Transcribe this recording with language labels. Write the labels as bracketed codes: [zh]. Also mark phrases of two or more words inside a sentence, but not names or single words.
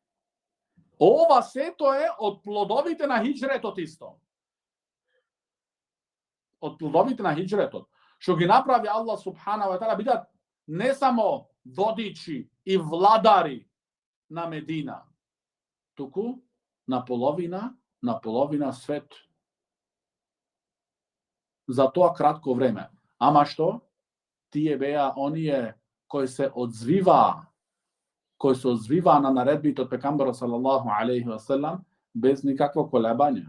[mk] Ова сето е од плодовите на хиџретот исто. од плодовите на хиџретот, што ги направи Аллах [ar] سبحانه وتعالى [mk] бидат не само водичи и владари на Медина, туку на половина свет. За тоа кратко време. Ама што? Тие беа оние кои се одзвиваа на наредбите од пекамберот [ar] صلى الله عليه وسلم [mk] без никакво колебање.